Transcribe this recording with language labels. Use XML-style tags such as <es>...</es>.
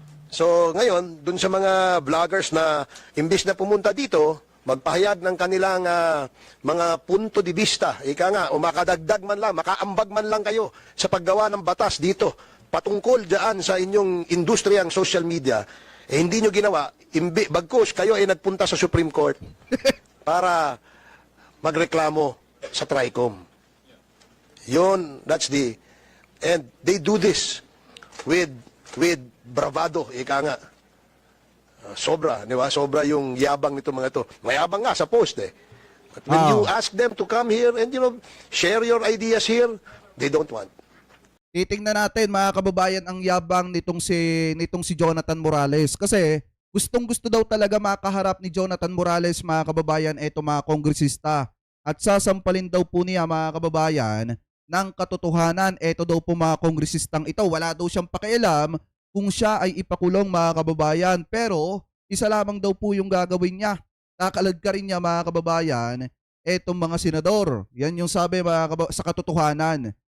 <tl>So, ngayon, dun sa mga vloggers na imbis na pumunta dito, magpahayag ng kanilang mga punto de vista, o makadagdag man lang, makaambag man lang kayo sa paggawa ng batas dito, patungkol dyan sa inyong industriyang social media, hindi nyo ginawa, bagkus kayo ay nagpunta sa Supreme Court para magreklamo sa TRICOM. Yun,</tl> <en>and they do this with bravado,</en> <tl>Sobra, di ba? Sobra yung yabang nito mga to. Mayabang nga sa post eh.</tl> <en>But when Ah. you ask them to come here and share your ideas here, they don't want.</en> <tl>Titingnan natin mga kababayan ang yabang nitong si Jonathan Morales kasi gustong-gusto daw talaga makaharap ni Jonathan Morales mga kababayan eto mga kongresista at sasampalin daw po niya mga kababayan ng katotohanan eto daw po mga kongresistang ito wala daw siyang pakialam kung siya ay ipakulong mga kababayan pero isa lamang daw po yung gagawin niya kakalad ka rin niya mga kababayan etong mga senador yan yung sabi sa katotohanan.</tl>